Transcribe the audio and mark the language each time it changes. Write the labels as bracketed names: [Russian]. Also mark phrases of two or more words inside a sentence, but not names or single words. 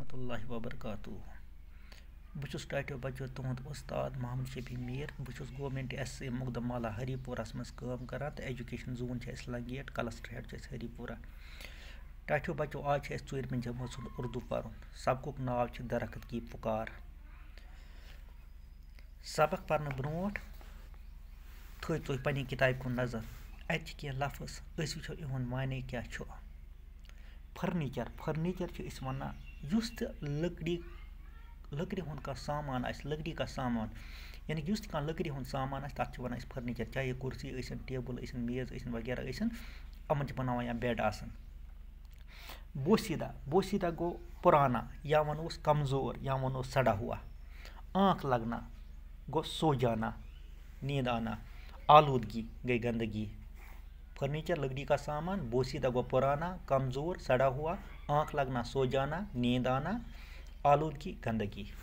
[Kashmiri] اللہ وبرکاتہ بہٕ ٹاٹو بچو تُہُنٛد استاد محمد شفیع میٖر بہٕ گورمنٹ SC مقدم ہری پورس مز کٲم کران تو [English] education zone [Kashmiri] لنگیٹ [English] cluster head [Kashmiri] ہری پورہ ٹاٹو بچو آج ژوٗرمہِ جمٲژ ہُنٛد اردو پرُن سبقُک ناو چھُ درخت کی پُکار سبق پرنہٕ برونٛٹھ تھٲیِو تُہۍ پننہِ کِتابہِ کُن نظر اتہِ چھِ کینٛہہ لفظ أسۍ وٕچھو یِہُنٛد معنے کیٛاہ چھُ فرنیچر چھِ أسۍ وَنان یُس تہِ لٔکرِ ہُنٛد کانٛہہ سامان آسہِ [Urdu] لٔکرِ کا سامان [Kashmiri] یعنی کہ یُس تہِ کانٛہہ لٔکرِ ہُنٛد سامان آسہِ تَتھ چھِ وَنان أسۍ فرنیچر چاہے کُرسی ٲسِن ٹیبل ٲسِن میز ٲسِن وغیرہ ٲسِن یِمن چھِ بناوان یا بیڈ آسان [Urdu] بوسیدہ گوٚو پُرانا [Kashmiri] یا وَنوس [Urdu] کمزور [Kashmiri] یا وَنوس [Urdu] سڑا ہوا آنکھ لگنا گوٚو سو جانا نیند آنا آلودگی گئی گندگی فرنیچر لکڑی کا سامان بوسیدہ گو پرانا کمزور سڑا ہوا آنکھ لگنا سو جانا نیند آنا آلودگی گندگی